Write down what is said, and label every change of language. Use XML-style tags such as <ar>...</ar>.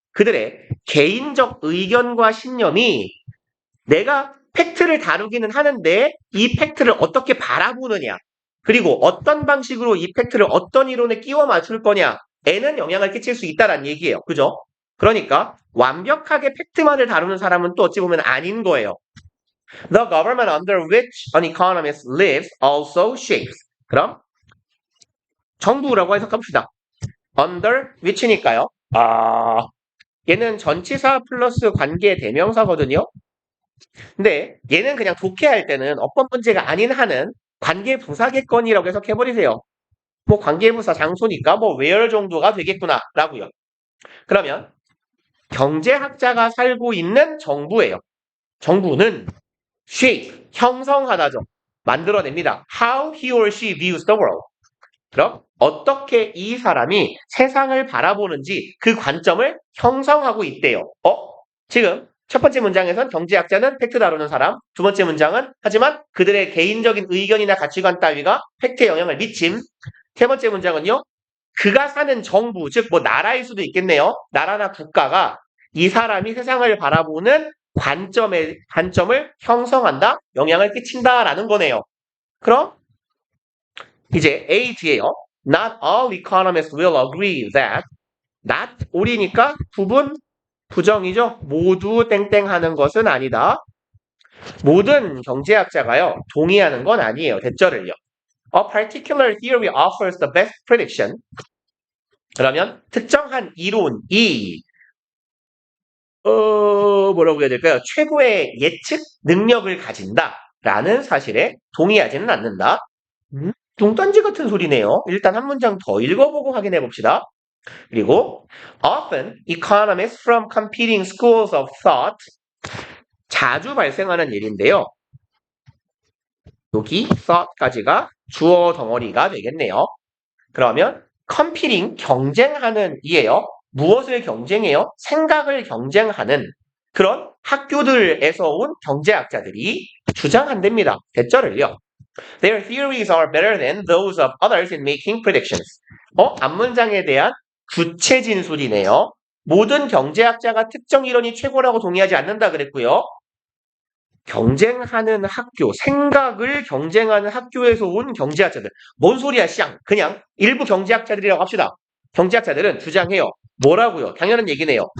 <ko>그들의 개인적 의견과 신념이 내가 팩트를 다루기는 하는데 이 팩트를 어떻게 바라보느냐 그리고 어떤 방식으로 이 팩트를 어떤 이론에 끼워 맞출 거냐에는 영향을 끼칠 수 있다는 얘기예요. 그죠? 그러니까 완벽하게 팩트만을 다루는 사람은 또 어찌 보면 아닌 거예요.</ko> <en>The government under which an economist lives also shapes.</en> <ko>그럼 정부라고 해석합시다.</ko> <en>under which</en> <ko>니까요. 얘는 전치사 플러스 관계 대명사거든요. 근데 얘는 그냥 독해할 때는 어법 문제가 아닌 한은 관계부사겠거니라고 해석해버리세요. 뭐 관계부사 장소니까 뭐 where 정도가 되겠구나 라고요. 그러면 경제학자가 살고 있는 정부예요. 정부는 shape, 형성하다죠. 만들어냅니다.</ko> <en>How he or she views the world.</en> <ko>그럼 어떻게 이 사람이 세상을 바라보는지 그 관점을 형성하고 있대요. 지금 첫 번째 문장에선 경제학자는 팩트 다루는 사람, 두 번째 문장은 하지만 그들의 개인적인 의견이나 가치관 따위가 팩트에 영향을 미침. 세 번째 문장은요. 그가 사는 정부, 즉 뭐 나라일 수도 있겠네요. 나라나 국가가 이 사람이 세상을 바라보는 관점을 형성한다, 영향을 끼친다라는 거네요. 그럼 이제 A 뒤에요.</ko> <en>Not all economists will agree that not all</en> <ko>이니까 부분 부정이죠. 모두 땡땡 하는 것은 아니다. 모든 경제학자가요. 동의하는 건 아니에요. 대절을요.</ko> <en>A particular theory offers the best prediction.</en> <ko>그러면 특정한 이론이 뭐라고 해야 될까요? 최고의 예측 능력을 가진다라는 사실에 동의하지는 않는다. 뚱딴지 같은 소리네요. 일단 한 문장 더 읽어보고 확인해 봅시다. 그리고</ko> <en>often economists from competing schools of thought</en> <ko>자주 발생하는 일인데요. 여기 thought까지가 주어 덩어리가 되겠네요. 그러면 competing 경쟁하는 이에요. 무엇을 경쟁해요? 생각을 경쟁하는 그런 학교들에서 온 경제학자들이 주장한답니다. 대절을요.</ko> <en>Their theories are better than those of others in making predictions.</en> <ko>앞문장에 대한 구체 진술이네요. 모든 경제학자가 특정 이론이 최고라고 동의하지 않는다 그랬고요. 경쟁하는 학교, 생각을 경쟁하는 학교에서 온 경제학자들. 뭔 소리야, 쌍. 그냥 일부 경제학자들이라고 합시다. 경제학자들은 주장해요. 뭐라고요? 당연한 얘기네요.</ko>